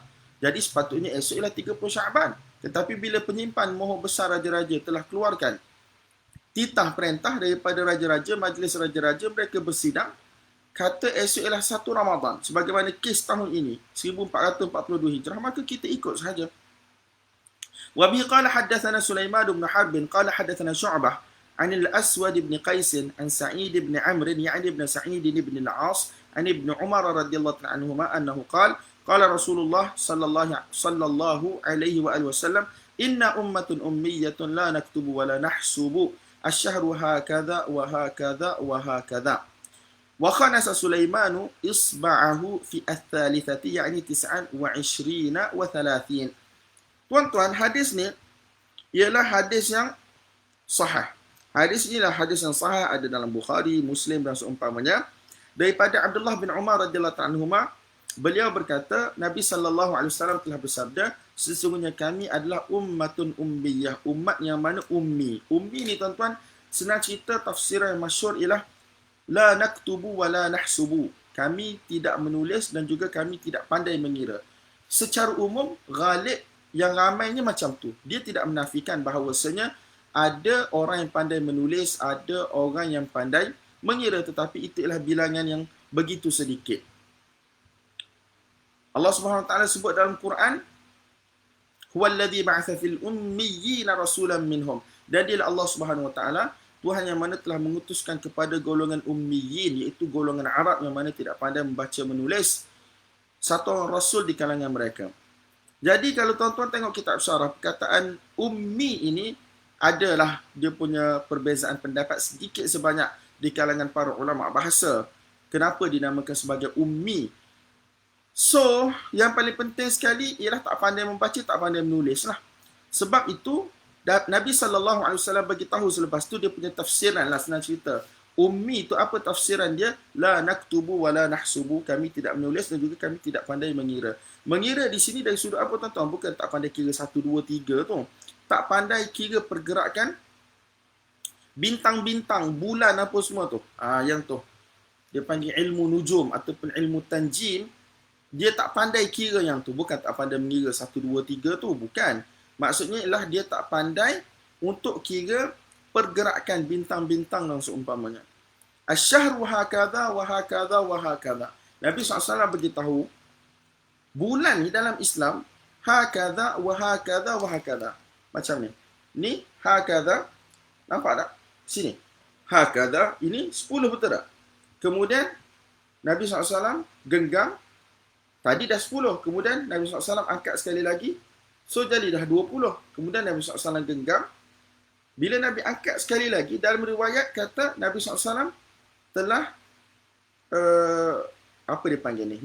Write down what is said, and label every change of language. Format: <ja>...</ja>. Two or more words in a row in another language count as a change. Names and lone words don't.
<ms>Jadi sepatutnya esok ialah 30 Syaban. Tetapi bila penyimpan mohon besar raja-raja telah keluarkan titah perintah daripada raja-raja, majlis raja-raja, mereka bersidang, kata esok ialah 1 Ramadan, sebagaimana kes tahun ini 1442 Hijrah, maka kita ikut sahaja.</ms> <ar>وبه قال حدثنا سليمان بن حرب قال حدثنا شعبة عن الأسود بن قيس عن سعيد بن عمرو يعني ابن سعيد بن العاص عن ابن عمر رضي الله عنهما أنه قال قال رسول الله صلى الله عليه وآله وسلم إنا أمة أمية لا نكتب ولا نحسب الشهر هكذا وهكذا وهكذا wa hakadha. وخنس سليمان إصبعه في الثالثة يعني 29 و30.</ar> <ms>Tuan-tuan, hadis ni ialah hadis yang sahih. Hadis inilah hadis yang sahih, ada dalam Bukhari, Muslim dan seumpamanya. Daripada Abdullah bin Umar</ms> <ar>رضي الله عنهما,</ar> <ms>beliau berkata, Nabi</ms> <ar>صلى الله عليه وسلم</ar> <ms>telah bersabda, sesungguhnya kami adalah</ms> <ar>أمة أمية,</ar> <ms>umat yang mana ummi. Ummi ni tuan-tuan, senang cerita tafsir yang masyhur ialah</ms> <ar>لا نكتب ولا نحسب.</ar> <ms>Kami tidak menulis dan juga kami tidak pandai mengira. Secara umum, ghalib yang ramainya macam tu. Dia tidak menafikan bahawasanya ada orang yang pandai menulis, ada orang yang pandai mengira, tetapi itu ialah bilangan yang begitu sedikit. Allah</ms> <ar>سبحانه وتعالى</ar> <ms>sebut dalam Quran,</ms> <ar>هو الذي بعث في الأميين رسولا منهم.</ar> <ms>Dan dialah Allah</ms> <ar>سبحانه وتعالى</ar> <ms>Tuhan yang mana telah mengutuskan kepada golongan ummiyin, iaitu golongan Arab yang mana tidak pandai membaca menulis, satu orang rasul di kalangan mereka. Jadi kalau tuan-tuan tengok kitab syarah, perkataan ummi ini adalah dia punya perbezaan pendapat sedikit sebanyak di kalangan para ulama bahasa. Kenapa dinamakan sebagai ummi? So, yang paling penting sekali ialah tak pandai membaca, tak pandai menulis lah. Sebab itu Nabi SAW bagi tahu selepas tu dia punya tafsiran lah, senang cerita. Ummi itu apa tafsiran dia?</ms> <ar>لا نكتب ولا نحسب.</ar> <ms>Kami tidak menulis dan juga kami tidak pandai mengira. Mengira di sini dari sudut apa tuan-tuan? Bukan tak pandai kira 1, 2, 3 tu. Tak pandai kira pergerakan bintang-bintang, bulan apa semua tu. Yang tu. Dia panggil ilmu nujum ataupun ilmu tanjim. Dia tak pandai kira yang tu. Bukan tak pandai mengira 1, 2, 3 tu. Bukan. Maksudnya ialah dia tak pandai untuk kira pergerakan bintang-bintang dan seumpamanya.</ms> <ar>الشهر هكذا وهكذا وهكذا.</ar> <ms>Nabi SAW beritahu, bulan ni dalam Islam,</ms> <ar>هكذا وهكذا وهكذا.</ar> <ms>Macam ni. Ni hakadha, nampak tak? Sini. Hakadha, ini 10 betul tak? Kemudian, Nabi SAW genggam, tadi dah 10. Kemudian, Nabi SAW angkat sekali lagi, so jadi dah 20. Kemudian, Nabi SAW genggam. Bila Nabi angkat sekali lagi, dalam riwayat kata Nabi SAW telah apa dia panggil ni?</ms>